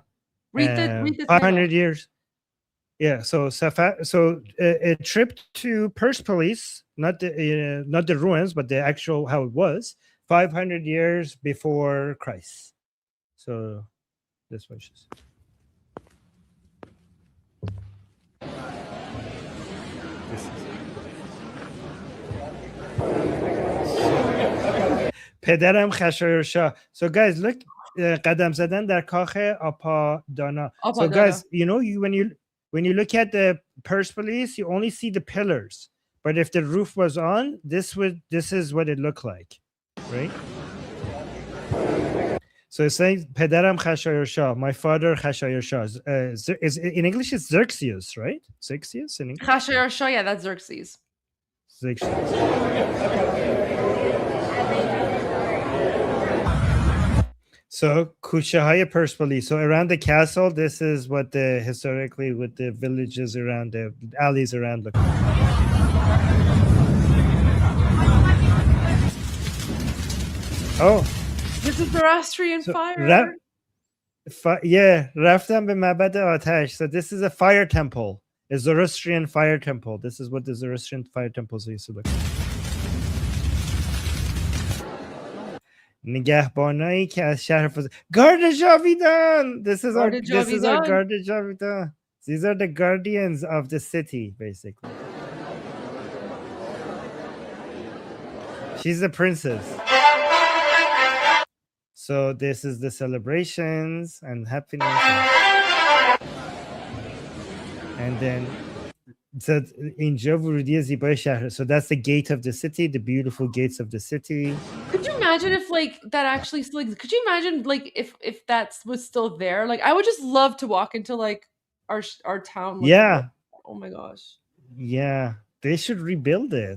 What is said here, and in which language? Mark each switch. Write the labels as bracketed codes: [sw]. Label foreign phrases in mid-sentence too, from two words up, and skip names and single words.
[en] Read the 500 title. years. Yeah, so a trip to Persepolis, not the ruins, but the actual how it was, 500 years before Christ. So this was just. [fa] پدرم خشایارشاه. [en] So guys, look, [fa] قدم زدن در کاخ آپادانا. [en] So guys, you know, when you look at the Persepolis, you only see the pillars. But if the roof was on, this is what it looked like, right? So it's saying پدرم خشایارشاه, my father خشایارشاه. Is in English it's Xerxes, right? Xerxes in English. Khashayar-Shah, yeah, that's Xerxes. So Kushahaya Persepolis. So around the castle, this is what the historically with the villages around, the alleys around look like. Oh, This is Zoroastrian fire. Yeah, [fa] رفتم به معبد آتش. [en] So this is a fire temple, a Zoroastrian fire temple. This is what the Zoroastrian fire temples used to look like. [fa] نگهبانایی که از شهر گارد جاویدان. [en] This is our [fa] گارد جاویدان. [en] These are the guardians of the city, basically. She's the princess. So this is the celebrations and happiness. And then so [fa] اینجا ورودی زیبای شهر. [en] So that's the gate of the city, the beautiful gates of the city. Could you imagine if like that actually still exists? Could you imagine like if that was still there? Like I would just love to walk into like our town. Yeah. Oh my gosh. Yeah. They should rebuild it.